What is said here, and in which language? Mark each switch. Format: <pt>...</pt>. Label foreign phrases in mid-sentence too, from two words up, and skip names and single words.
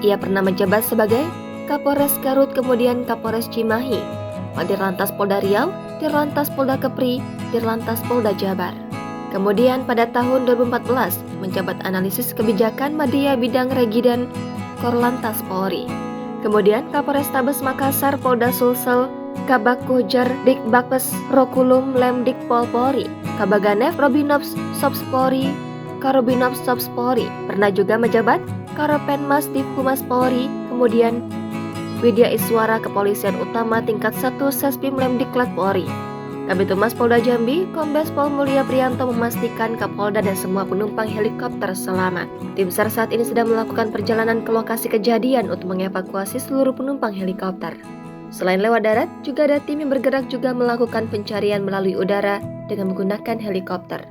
<id>Ia pernah menjabat sebagai Kapolres Garut, kemudian Kapolres Cimahi, Dirlantas Polda Riau, Dirlantas Polda Kepri, Dirlantas Polda Jabar. Kemudian pada tahun 2014 menjabat analisis kebijakan Media Bidang Regiden Korlantas Polri. Kemudian Kapolrestabes Makassar, Polda Sulsel, Kabak Kojar Dikbakpes Rokulum Lemdik Pol Polri, Kabaganev Robinops Sobs Polri, Karobinops Sobs Polri. Pernah juga menjabat Karopenmas Div Humas Polri, kemudian Widya Iswara Kepolisian Utama tingkat 1 Sespim Lemdiklat Polri. Kabid Humas Polda Jambi, Kombes Pol Mulya Priyanto memastikan Kapolda dan semua penumpang helikopter selamat. Tim SAR saat ini sedang melakukan perjalanan ke lokasi kejadian untuk mengevakuasi seluruh penumpang helikopter. Selain lewat darat, juga ada tim yang bergerak juga melakukan pencarian melalui udara dengan menggunakan helikopter.</id>